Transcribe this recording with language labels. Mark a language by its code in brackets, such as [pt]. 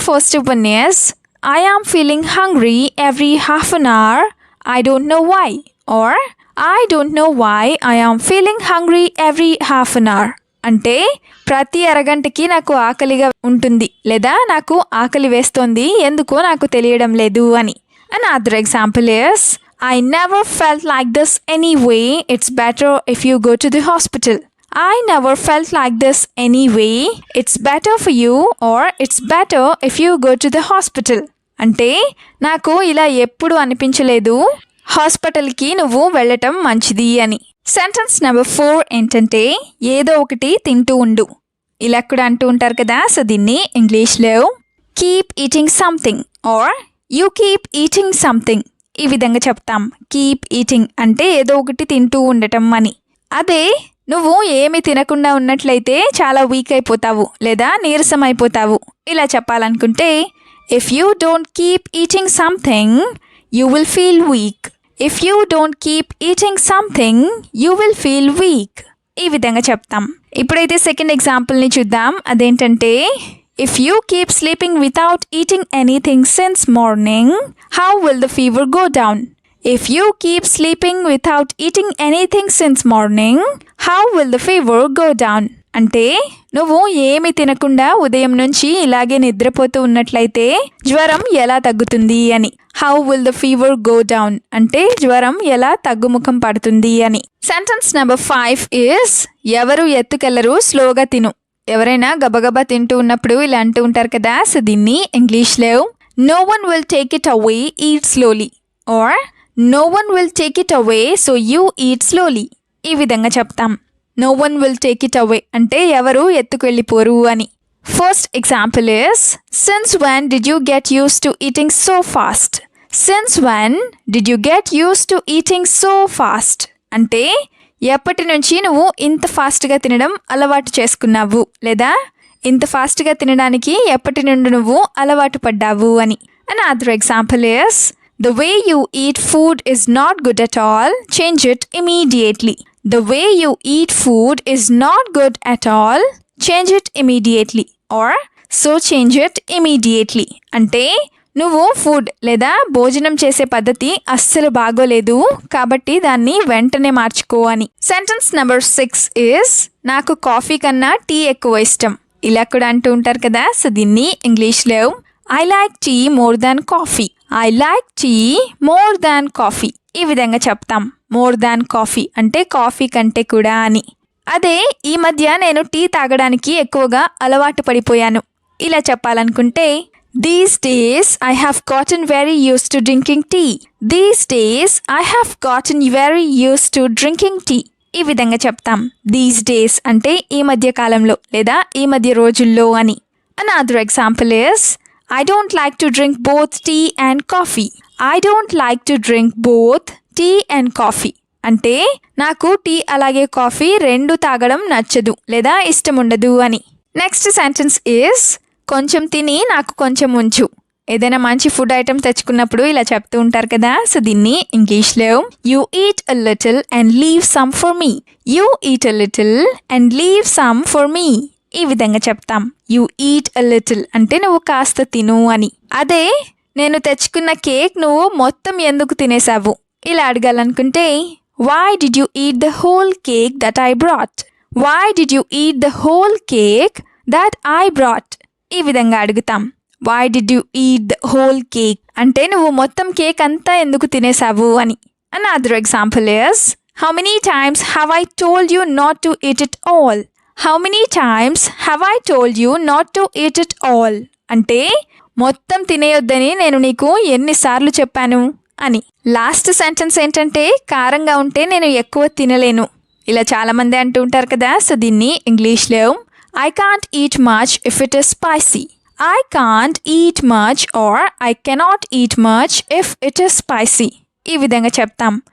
[en] First one is I am feeling hungry every half an hour I don't know why. Or I don't know why I am feeling hungry every half an hour [te] అంటే ప్రతి అరగంటకి నాకు ఆకలిగా ఉంటుంది లేదా నాకు ఆకలి వేస్తోంది, ఎందుకో నాకు తెలియడం లేదు అని. [en] Another example is I never felt like this anyway. It's better if you go to the hospital. I never felt like this anyway. It's better for you or it's better if you go to the hospital. [te] అంటే నాకు ఇలా ఎప్పుడు అనిపించలేదు, హాస్పిటల్కి నువ్వు వెళ్ళటం మంచిది అని. సెంటెన్స్ నెంబర్ 4 ఏంటంటే ఏదో ఒకటి తింటూ ఉండు ఇలా కూడా అంటూ ఉంటారు కదా, సో దీన్ని ఇంగ్లీష్లో [en] keep eating something or you keep eating something [te] ఈ విధంగా చెప్తాం. కీప్ ఈటింగ్ అంటే ఏదో ఒకటి తింటూ ఉండటం అని. అదే నువ్వు ఏమి తినకుండా ఉన్నట్లయితే చాలా వీక్ అయిపోతావు లేదా నీరసం అయిపోతావు ఇలా చెప్పాలనుకుంటే [en] If you don't keep eating something you will feel weak. If you don't keep eating something you will feel weak [te] ఈ విధంగా చెప్తాం. ఇప్పుడైతే సెకండ్ ఎగ్జాంపుల్ని చూద్దాం. అదేంటంటే [en] If you keep sleeping without eating anything since morning, how will the fever go down? If you keep sleeping without eating anything since morning, how will the fever go down? [te] అంటే నువ్వు ఏమి తినకుండా ఉదయం నుంచి ఇలాగే నిద్రపోతూ ఉన్నట్లయితే జ్వరం ఎలా తగ్గుతుంది అని. [en] how will the fever go down [te] అంటే జ్వరం ఎలా తగ్గుముఖం పడుతుంది అని. సెంటెన్స్ నెంబర్ 5 ఇస్ ఎవరు ఎత్తుకెళ్లరు స్లోగా తిను. ఎవరైనా గబగబా తింటూ ఉన్నప్పుడు ఇలా అంటూ ఉంటారు కదా. సో దీన్ని ఇంగ్లీష్లో [en] No one will take it away eat slowly or no one will take it away so you eat slowly. [te] ఈ విధంగా చెప్తాం. [en] no one will take it away [te] అంటే ఎవరు ఎత్తుకెళ్ళిపోరు అని. [en] First example is since when did you get used to eating so fast. Since when did you get used to eating so fast [te] అంటే ఎప్పటి నుంచి నువ్వు ఇంత ఫాస్ట్గా తినడం అలవాటు చేసుకున్నావు లేదా ఇంత ఫాస్ట్గా తినడానికి ఎప్పటి నుండి నువ్వు అలవాటు పడ్డావు అని. [en] Another example is the way you eat food is not good at all change it immediately. The way you eat food is not good at all. Change it immediately. Or so change it immediately. [te] అంటే నువ్వు food లేదా భోజనం చేసే పద్ధతి అస్సలు బాగోలేదు కాబట్టి దాన్ని వెంటనే మార్చుకో అని. సెంటెన్స్ నెంబర్ 6 ఇస్ నాకు కాఫీ కన్నా టీ ఎక్కువ ఇష్టం. ఇలా కూడా అంటూ ఉంటారు కదా. [en] So దీన్ని ఇంగ్లీష్లో I like tea more than coffee. I like tea more than coffee. [te] ఈ విధంగా చెప్తాం. [en] more than coffee [te] అంటే కాఫీ కంటే కూడా అని. అదే ఈ మధ్య నేను టీ తాగడానికి ఎక్కువగా అలవాటు పడిపోయాను. ఇలా చెప్పాలనుకుంటే [en] These days I have gotten very use to drinking tea. These days I have gotten very use to drinking tea. [te] ఈ విధంగా చెప్తాం. [en] these days [te] అంటే ఈ మధ్య కాలంలో లేదా ఈ మధ్య రోజుల్లో అని. [en] Another example is I don't like to drink both tea and coffee. I don't like to drink both tea and coffee. [te] అంటే నాకు టీ అలాగే కాఫీ రెండు తాగడం నచ్చదు లేదా ఇష్టం ఉండదు అని. నెక్స్ట్ సెంటెన్స్ ఇస్ కొంచెం తిని నాకు కొంచెం ఉంచు. ఏదైనా మంచి ఫుడ్ ఐటమ్ తెచ్చుకున్నప్పుడు ఇలా చెప్తూ ఉంటారు కదా. సో దీన్ని ఇంగ్లీష్లో [en] You eat a little and leave some for me. You eat a little and leave some for me. [te] ఈ విధంగా చెప్తాం. [en] you eat a little [te] అంటే నువ్వు కాస్త తిను అని. అదే నేను తెచ్చుకున్న కేక్ నువ్వు మొత్తం ఎందుకు తినేసావు ఇలా అడగాలనుకుంటే [en] Why did you eat the whole cake that I brought. Why did you eat the whole cake that I brought. [te] ఈ విధంగా అడుగుతాం. [en] why did you eat the whole cake [te] అంటే నువ్వు మొత్తం కేక్ అంతా ఎందుకు తినేసావు అని. [en] Another example is how many times have I told you not to eat it all. How many times have I told you not to eat it all? [te] అంటే మొత్తం తినేయొద్దని నేను నీకు ఎన్నిసార్లు చెప్పాను అని. లాస్ట్ సెంటెన్స్ ఏంటంటే కారంగా ఉంటే నేను ఎక్కువ తినలేను. ఇలా చాలామంది అంటూ ఉంటారు కదా. సో దీన్ని ఇంగ్లీష్లో [en] I can't eat much if it is spicy. I can't eat much or I cannot eat much if it is spicy. [te] ఈ విధంగా చెప్తాం.